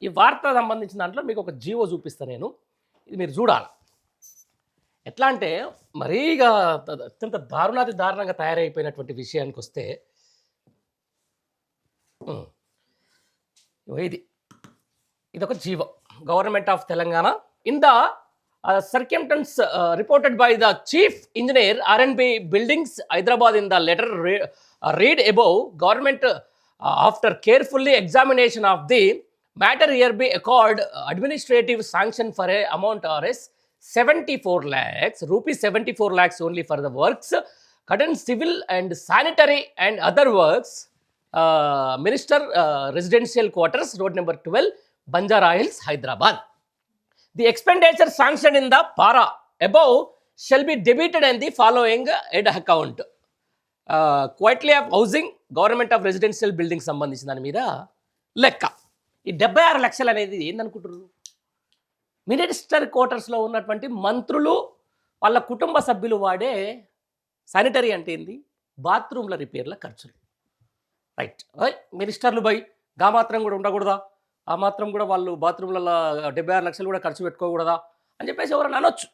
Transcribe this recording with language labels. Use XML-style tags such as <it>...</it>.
<te>ఈ వార్త సంబంధించిన దాంట్లో మీకు ఒక జీవో చూపిస్తాను నేను. ఇది మీరు చూడాలి. ఎట్లా అంటే మరీ ఇక అత్యంత దారుణంగా తయారైపోయినటువంటి విషయానికి వస్తే ఇదొక GO.</te> <en>Government of Telangana in the circumstance reported by the chief engineer R&B buildings Hyderabad in the letter read above, government after carefully examination of the matter hereby accord administrative sanction for a amount Rs 74 lakhs rupees 74 lakhs only for the works current civil and sanitary and other works minister residential quarters road number 12 Banjara Hills Hyderabad. The expenditure sanctioned in the para above shall be debited in the following head account. Quitely of housing, government of residential buildings</en> <te>సంబంధించిన దాని మీద లెక్క. ఈ 76 లక్షలు అనేది ఏందనుకుంటారు? Minister క్వార్టర్స్లో ఉన్నటువంటి మంత్రులు వాళ్ళ కుటుంబ సభ్యులు వాడే శానిటరీ అంటే ఏంది, బాత్రూమ్ల రిపేర్ల ఖర్చులు. రైట్. మినిస్టర్లు బై గా మాత్రం కూడా ఉండకూడదా, ఆ మాత్రం కూడా వాళ్ళు బాత్రూమ్లలో 76 లక్షలు కూడా ఖర్చు పెట్టుకోకూడదా అని చెప్పేసి ఎవరైనా అనొచ్చు.</te>